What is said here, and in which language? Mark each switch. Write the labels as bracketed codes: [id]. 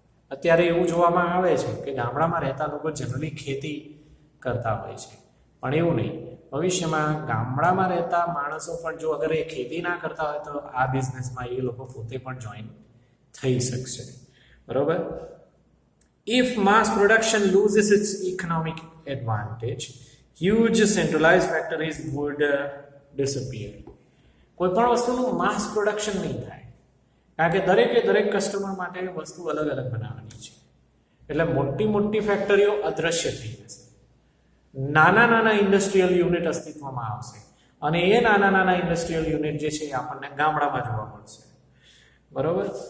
[gu] અત્યારે એવું જોવામાં આવે છે કે ગામડામાં રહેતા લોકો જનરલી ખેતી કરતા હોય છે, પણ એવું નહીં. ભવિષ્યમાં ગામડામાં રહેતા માણસો પણ જો અગર એ ખેતી ના કરતા હોય તો આ બિઝનેસમાં એ લોકો પોતે પણ જોઈન થઈ શકશે, બરોબર. [en] If mass production loses its economic advantage, huge centralized factories would disappear. [gu] કોઈ પણ વસ્તુનું માસ પ્રોડક્શન નહીં થાય, કારણ કે દરેક કસ્ટમર માટે વસ્તુ અલગ અલગ બનાવવાની છે, એટલે મોટી મોટી ફેક્ટરીઓ અદ્રશ્ય થઈ જશે. નાના ઇન્ડસ્ટ્રીયલ યુનિટ અસ્તિત્વમાં આવશે અને એ નાના ઇન્ડસ્ટ્રીયલ યુનિટ જે છે એ આપણને ગામડામાં જોવા મળશે, બરોબર.